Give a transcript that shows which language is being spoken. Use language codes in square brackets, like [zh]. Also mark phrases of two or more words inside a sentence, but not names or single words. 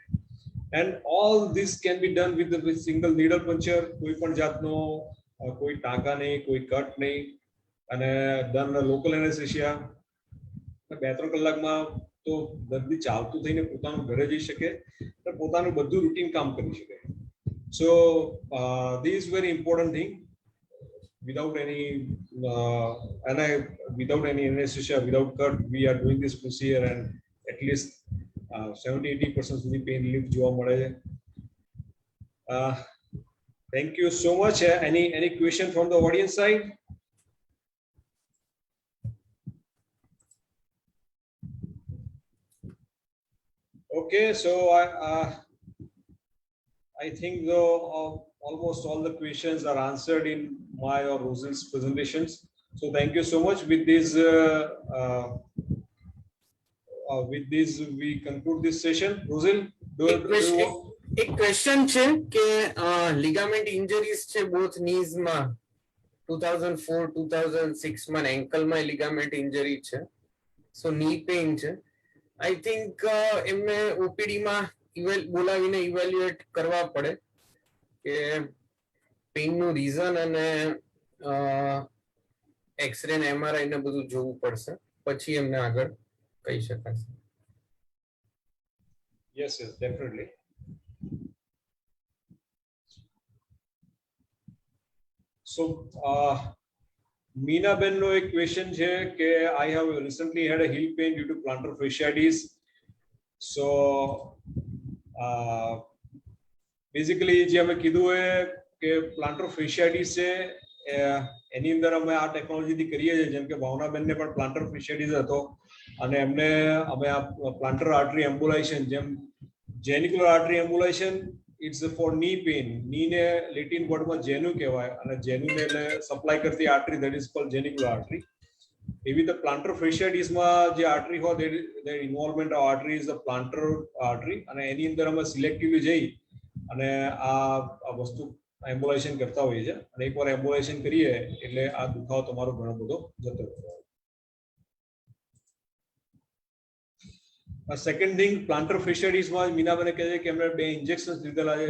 [en] And all this can be done with single needle puncture. [gu] કોઈ પણ જાતનો કોઈ ટાંકા નહીં, કોઈ કટ નહીં, અને ડન [en] local anesthesia. [gu] 2-3 કલાકમાં તો દર્દી ચાલતું થઈને પોતાનું ઘરે જઈ શકે, પોતાનું બધું રૂટીન કામ કરી શકે. [en] So this is very important thing. Without any anesthesia, without cut, we are doing this procedure, and at least 70-80% સુધી pain relief [gu] જોવા મળે છે. [en] Thank you so much. Any question from the audience side? Okay, so I think almost all the questions are answered in my or Rosal's presentations. So thank you so much. With this, we conclude this session. Rosal, [gu] એક ક્વેશ્ચન છે કે [en] ligament injuries [gu] છે [en] both knees [gu] માં, 2004-2006 માં એન્કલમાં [en] ligament injury [gu] છે, [en] so knee pain [gu] છે. [en] I think [gu] એમને ઓપીડી માં બોલાવીને ઇવેલ્યુએટ કરવા પડે કે પેઇન નું રીઝન, અને એક્સરે ને એમઆરઆઈ ને બધું જોવું પડશે, પછી એમને આગળ કહી શકાશે. [en] Yes, definitely. So Meena Ben [gu] નો એક [en] question [gu] છે કે [en] I have recently had a heel pain due to plantar fasciitis. So basically [gu] જે અમે કીધું એ કે [en] plantar fasciitis [gu] છે એની અંદર અમે આ ટેકનોલોજીથી કરીએ છીએ. જેમ કે ભાવનાબેનને પણ [en] plantar fasciitis [gu] હતો, અને એમને અમે આ [en] plantar artery embolization, [gu] જેમ [en] genicular artery embolization, it's for knee pain. [gu] knee ને લેટિન વર્ડમાં જેનુ કહેવાય, અને જેનુ ને એટલે સપ્લાય કરતી આર્ટરી, [en] that is called genicular artery. [gu] એવી રીતે [en] plantar fasciitis [gu] માં જે આર્ટરી હોય, [en] the involvement of artery is the plantar artery, [gu] અને એની અંદર અમે સિલેક્ટિવલી જઈ અને આ વસ્તુ એમ્બોલાઇઝેશન કરતા હોઈએ છે. અને એકવાર એમ્બોલાઇઝેશન કરીએ એટલે આ દુખાવો તમારો ઘણો બધો જતો રહેશે. [en] second thing, plantar fasciitis માં [gu] મીનાબેને કહે છે કે એમણે 2 ઇન્જેક્શન્સ લીધેલા છે.